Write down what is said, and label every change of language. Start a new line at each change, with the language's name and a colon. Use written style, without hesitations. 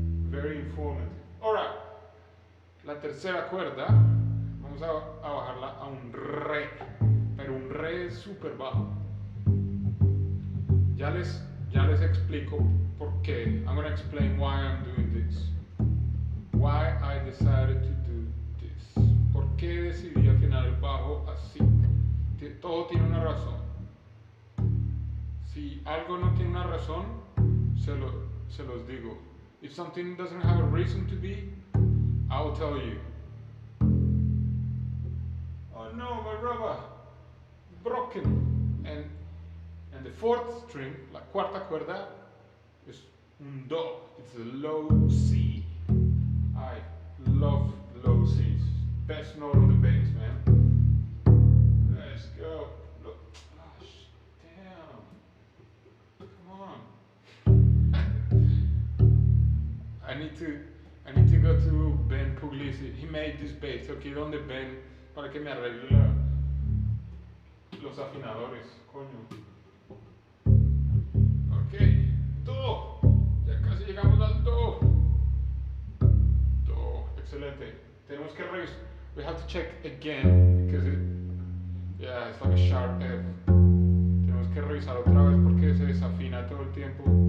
English: Very informative. Alright.
Spanish: La tercera cuerda. Vamos a bajarla a un Re. Pero un Re súper bajo. Ya les explico por qué.
English: I'm going to explain why I'm doing this. Why I decided to do this.
Spanish: ¿Por qué decidí afinar el bajo así? Todo tiene una razón. Si algo no tiene una razón, se los digo.
English: If something doesn't have a reason to be, I'll tell you. Oh no, my rubber broken. And the fourth string,
Spanish: la cuarta cuerda, es un Do.
English: It's a low C. I love low Cs. Best note on the bass, man. Let's go. Look. Gosh, damn. Come on. I need to go to Ben Puglisi. He made this bass.
Spanish: Tengo que ir donde Ben para que me arregle los afinadores. Coño. Ok. Do. Ya casi llegamos al Do. Do. Excelente. Tenemos que
English: We have to check again because yeah, it's like a sharp F.
Spanish: Tenemos que revisar otra vez porque se desafina todo el tiempo.